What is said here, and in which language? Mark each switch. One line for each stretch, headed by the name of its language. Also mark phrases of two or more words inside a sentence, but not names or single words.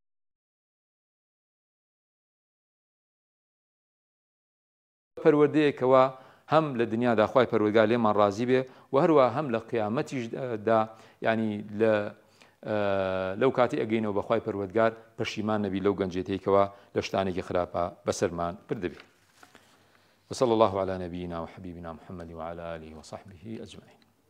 Central Kurdish: پەروەردەیەکەوە هەم لە دنیادا خوای پەروەردگار لێمان ڕازی بێ و هەروە هەم لە قیامەتیشدا ینی لەو کاتی ئەگەینەوە بە خوای پەروەردگار پەشیمان نەبی لەو گەنجێتەیەکەوە لە شتانێکی خراپە بەسەرمان بردەبێت
Arabic: وصلى الله على نبينا وحبيبنا محمد وعلى آله وصحبه أجمعين